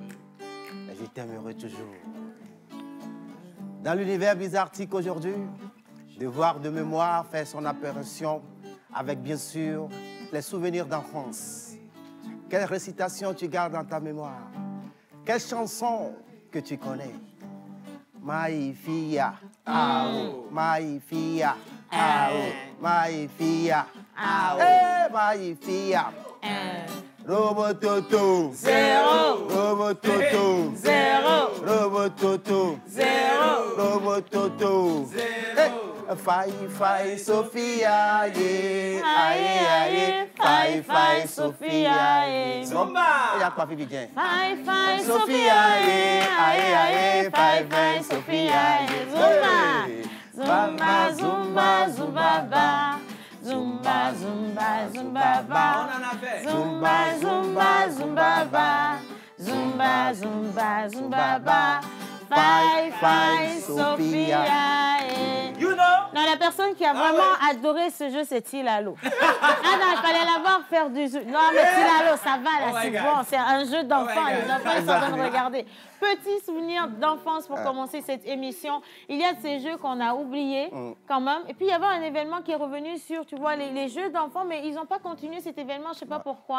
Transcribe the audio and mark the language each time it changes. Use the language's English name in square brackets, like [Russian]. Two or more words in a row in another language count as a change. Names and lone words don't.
[French] Et je t'aimerai toujours. Dans l'univers bizartique aujourd'hui, Devoir de mémoire fait son apparition avec bien sûr les souvenirs d'enfance. Quelle récitation tu gardes dans ta mémoire? Quelle chanson que tu connais? Maïfia, ao, Maïfia, ao, Maïfia, ao, Maïfia. Robototo, Zéro. Robototo, Zéro. Robototo, Zéro. Robototo, Fai, Sophia, yeah, aïe, Fai, Sophia, yeah. Zumba. Il y a quoi, Fifi? Fai, Sophia, yeah, aïe, Fai, Sophia, yeah. Zumba, zumba, zumba, ba. Zumba, zumba, zumba, ba. On en a fait. Zumba, zumba, zumba, ba. Zumba, zumba, zumba, ba. Fai, Sophia. [English] You know. [French] Non, la personne qui a vraiment adoré ce jeu, c'est Tilalo. Ah non, il fallait la voir faire du jeu. Non, mais Tilalo, ça va, là, [English] Oh my [French] c'est [English] God. [French] bon. C'est un jeu d'enfants. [English] Oh my [French] Les [English] God. [French] enfants, ils sont en train de regarder. Petit souvenir d'enfance pour commencer cette émission. Il y a de ces jeux qu'on a oubliés, quand même. Et puis, il y avait un événement qui est revenu sur, tu vois, les jeux d'enfants, mais ils n'ont pas continué cet événement, je ne sais pas pourquoi.